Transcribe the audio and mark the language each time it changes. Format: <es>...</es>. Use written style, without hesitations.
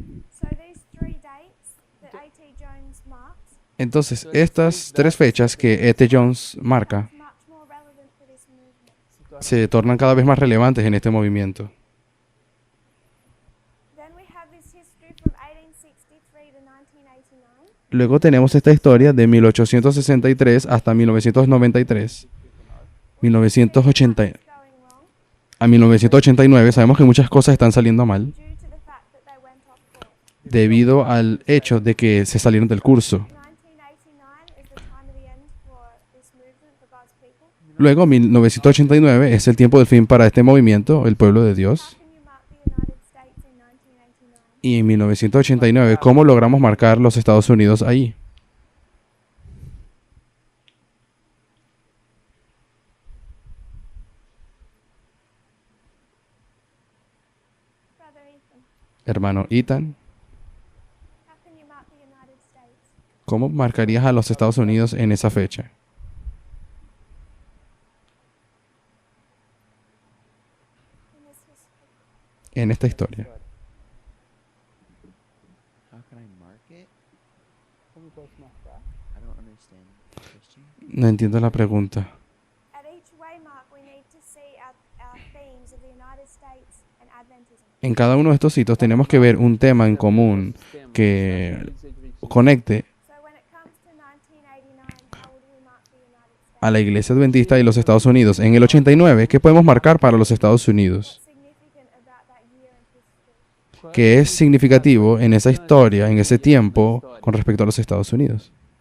<en>So these three dates that A.T. Jones marks</en> <es>Entonces, estas tres fechas que E.T. Jones marca</es> <en>is much more relevant for this movement.</en> <es>se tornan cada vez más relevantes en este movimiento.</es> <en>Then we have this history from 1863 to 1989.</en> <es>Luego tenemos esta historia de 1863 hasta 1993.</es> <en>1980 Going wrong</en> <es>a 1989 sabemos que muchas cosas están saliendo mal</es> <en>due to the fact that they went off course.</en> <es>debido al hecho de que se salieron del curso.</es> <en>1989 is the time of the end for this movement for God's people.</en> <es>Luego, 1989 es el tiempo del fin para este movimiento, el pueblo de</es> <en>How</en> <es>Dios.</es> <en>can you mark the United States in 1989?</en> <es>Y en 1989, ¿cómo logramos marcar los Estados Unidos ahí?</es> <en>Brother Ethan,</en> <es>Hermano Ethan,</es> <en>how can you mark the United States?</en> <es>¿cómo marcarías a los Estados Unidos en esa fecha?</es> <en>In this history.</en> <es>En esta historia.</es> <en>How can I mark it?</en> <pt>Como posso marcar?</pt> <en>I don't understand. Christian?</en> <es>No entiendo la pregunta.</es> <en>At each waymark, we need to see our themes of the United States and Adventism.</en> <es>En cada uno de estos sitios tenemos que ver un tema en común que conecte</es> <en>So when it comes to 1989, how would we mark the United States?</en> <es>a la Iglesia Adventista y los Estados Unidos. En el 89, ¿qué podemos marcar para los Estados Unidos?</es> <en>What's significant about that year in history?</en> <es>¿Qué es significativo en esa historia, en ese tiempo, con respecto a los Estados Unidos?</es>